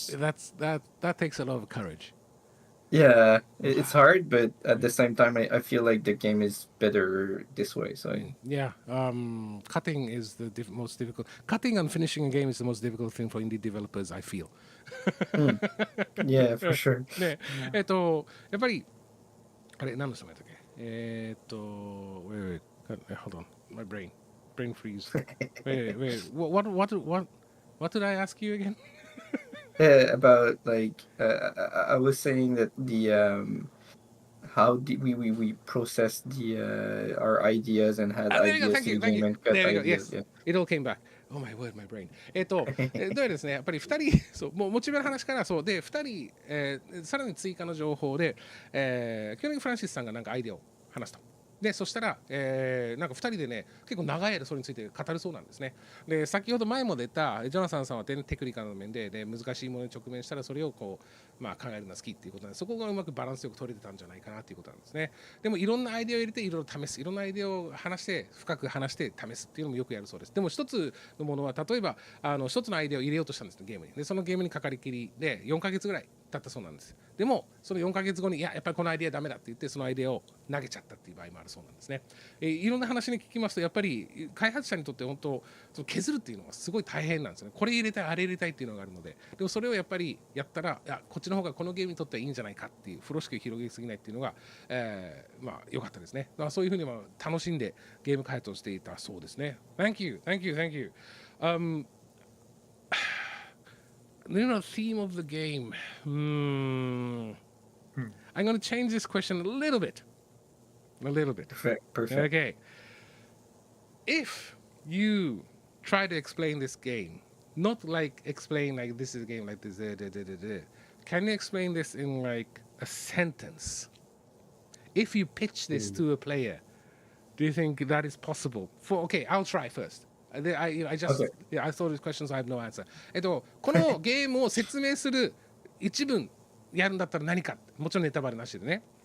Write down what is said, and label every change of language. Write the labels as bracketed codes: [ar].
[en] that takes a lot of courage. Yeah, it's hard, but at the same time, I feel like the game is better this way. So yeah, cutting is the most difficult. Cutting and finishing a game is the most difficult thing for indie developers, I feel. Yeah, for sure. [ja] ね、やっぱりあれ何の人だったっけ [en] wait, hold on, my brain freeze. wait, what did I ask you again? Yeah, about like I was saying that the how did we process the our ideas and had ideas in the game and cut ideas. Yes, it all came back. Oh my word, my brain. [ja] どうやですね、やっぱり2人、そうもうモチベの話からそうで2人、さらに追加の情報で、基本的にフランシスさんがなんかアイデアを話すと。でそしたら、なんか2人でね結構長い間それについて語るそうなんですね。で先ほど前も出たジョナサンさんはテクニカルの面で、難しいものに直面したらそれをこう、考えるのが好きっていうことなんで、そこがうまくバランスよく取れてたんじゃないかなっていうことなんですね。でもいろんなアイデアを入れていろいろ試す、いろんなアイデアを話して深く話して試すっていうのもよくやるそうです。でも一つのものは例えば一つのアイデアを入れようとしたんですね、ゲームに。でそのゲームにかかりきりで4ヶ月ぐらいだったそうなんです。でもその4ヶ月後にやっぱりこのアイデアダメだって言ってそのアイデアを投げちゃったっていう場合もあるそうなんですね。いろんな話に聞きますとやっぱり開発者にとって本当その削るっていうのはすごい大変なんですね。これ入れたいあれ入れたいっていうのがあるので、でもそれをやっぱりやったらこっちの方がこのゲームにとってはいいんじゃないかっていう風呂敷を広げすぎないっていうのが、まあ良かったですね。だからそういうふうに楽しんでゲーム開発をしていたそうですね。 [en] Thank you, thank you, thank you. Theme of the game. I'm going to change this question a little bit. Perfect. Okay. If you try to explain this game, not like explain like this is a game like this, can you explain this in like a sentence? If you pitch this to a player, do you think that is possible? Okay, I'll try first. I saw these questions, I have no answer. [ja] このゲームを説明する一文やるんだったら何か、もちろんネタバレなしでね。